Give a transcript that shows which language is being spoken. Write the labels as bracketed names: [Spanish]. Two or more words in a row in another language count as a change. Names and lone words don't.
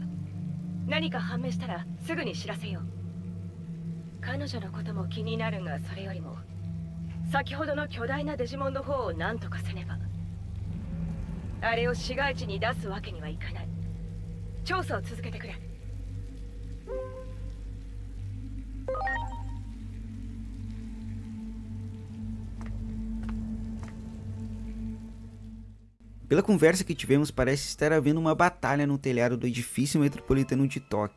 [Japanese] 何か判明したらすぐに知らせよう。彼女のことも気になるが、それよりも先ほどの巨大なデジモンの方を何とかせねば。あれを市街地に出すわけにはいかない。調査を続けてくれ。 [Portuguese] Pela conversa que tivemos, parece estar havendo uma batalha no telhado do edifício metropolitano de Tóquio.